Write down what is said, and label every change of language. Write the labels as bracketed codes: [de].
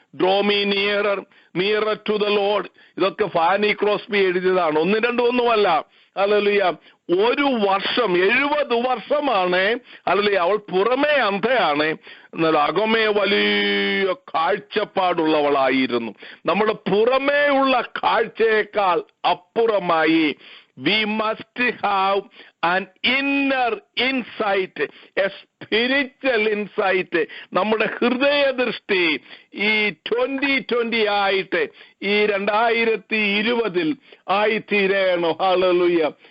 [en] draw me nearer to the lord, [ml] ഇതൊക്കെ Fani Crosby എഴുതിയതാണ്. 1-2 hallelujah. ഒരു വർഷം 70 വർഷമാണ്. ഹല്ലേലൂയ. അവൾ പുറമേ അന്ധയാണ്, എന്നാൽ അകമേ വലിയ കാഴ്ചപ്പാടുള്ളവളായിരുന്നു. നമ്മുടെ പുറമേ ഉള്ള കാഴ്ചയേക്കാൾ അപ്പുറമായി [en] we must have an inner insight, a spiritual insight. [ml] നമ്മുടെ ഹൃദയദൃഷ്ടി ഈ 2020 ആയിട്ട് ഈ 2020 ആയിത്തീരണം. ഹല്ലേലൂയ.